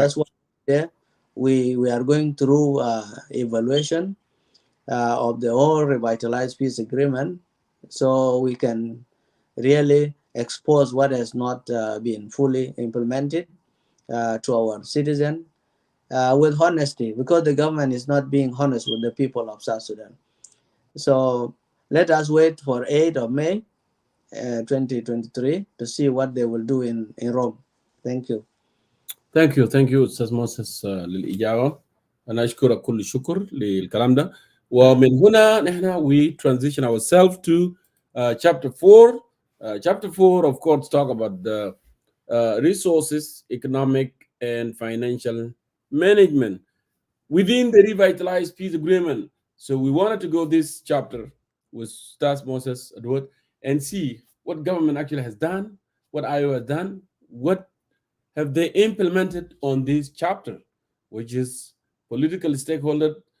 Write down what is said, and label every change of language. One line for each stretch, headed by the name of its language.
English: That's why we are going through evaluation of the whole revitalized peace agreement, so we can really expose what has not been fully implemented to our citizens with honesty, because the government is not being honest with the people of South Sudan. So let us wait for 8th of May 2023 to see what they will do in Rome. Thank you.
Arabic: Thank you استاذ موسس للاجابه. انا اشكرك كل الشكر للكلام ده.
English: ومن هنا نحن we transition ourselves to chapter 4. Chapter 4 of course talk about the resources, economic and financial management within the revitalized peace agreement. So we wanted to go this chapter with Stas Moses Edward and see what government actually has done, what IO has done, what have they implemented on this chapter, which is political stakeholder